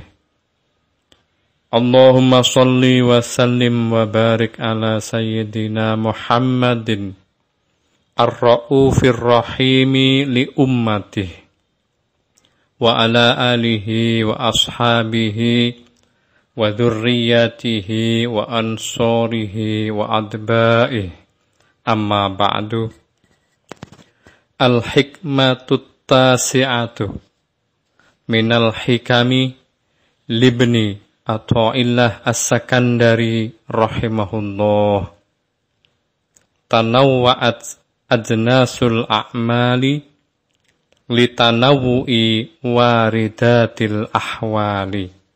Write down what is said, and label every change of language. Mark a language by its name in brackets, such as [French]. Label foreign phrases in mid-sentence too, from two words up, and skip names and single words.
[Arabic] اللهم صل وسلم وبارك على سيدنا محمد الرؤوف الرحيم لأمته وعلى آله وأصحابه وذريته وأنصاره وأتباعه. أما بعد. الحكمة التاسعة من الحكم لابن عطاء الله السكندري رحمه الله. تنوعت أجناس الأعمال لتنوع واردات الأحوال.